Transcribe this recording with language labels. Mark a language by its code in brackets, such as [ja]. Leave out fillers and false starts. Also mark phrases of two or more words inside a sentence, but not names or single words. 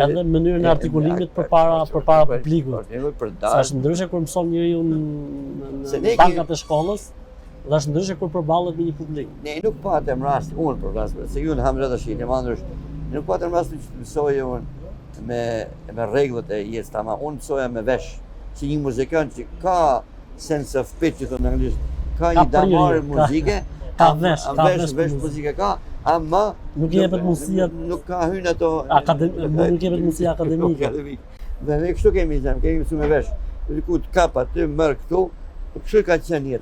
[sq] Edhe në mënyrën e artikulimit përpara publikut. Sa është ndryshe kur mëson njeriu në bankat e shkollës, dhe është ndryshe kur përballet me një publik. Ne nuk patëm rast, unë për rast, se ju në Hamza Dashin, nuk patëm rast që të mësoje unë me rregullat e jetës tamam. Unë mësoja me vesh, si një muzikant që ka [en] sense of pitch, [sq] që thonë në anglisht, ka një damar muzike. Ka vesh muzike ka, ama nuk jepet mundësia, nuk ka hyrë ato nuk jepet mundësia akademike. Dhe ne kështu kemi mësuar me vesh. Ku të kap aty merr këtu, kështu ka qenë jeta.